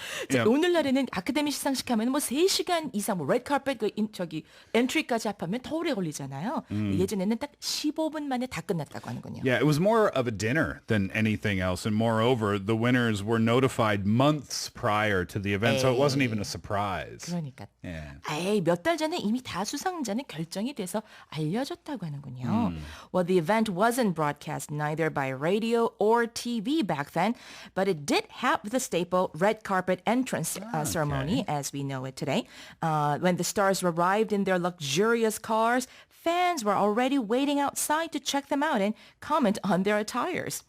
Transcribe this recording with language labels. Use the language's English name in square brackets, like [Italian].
[Korean] 자, 오늘날에는 아카데미 시상식 하면 뭐 3시간 이상 뭐 레드카펫 엔트리까지 합하면 더 오래 걸리잖아요. 예전에는 딱 15분 만에 다 끝났다고 하는군요. [English] Yeah, it was more of a dinner than anything else. And moreover, the winners were notified months prior to the event, so it wasn't even a surprise. [Korean] 그러니까. [English] Yeah. [Korean] 에이, 몇 달 전에 이미 다 수상자는 결정이 돼서 알려졌다고 하는군요. [English] Well, the event wasn't broadcast neither by radio or TV back then, but it did have the staple red carpet carpet entrance ceremony as we know it today. When the stars arrived in their luxurious cars, fans were already waiting outside to check them out and comment on their attires.